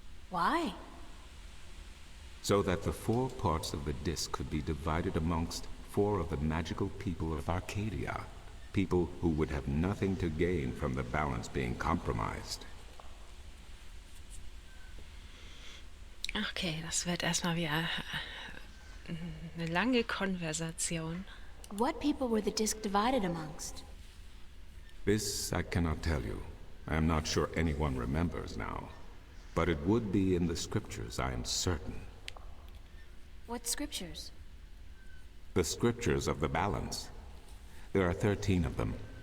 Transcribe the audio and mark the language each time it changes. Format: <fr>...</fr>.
<en>Why? So that the 4 parts of the disc could be divided amongst 4 of the magical people of Arcadia. People who would have nothing to gain from the balance being compromised.</en> <de>Okay, das wird erstmal wieder eine lange Konversation.</de> <en>What people were the disc divided amongst? This I cannot tell you. I am not sure anyone remembers now. But it would be in the scriptures, I am certain. What scriptures? The scriptures of the balance. There are 13 of them.</en>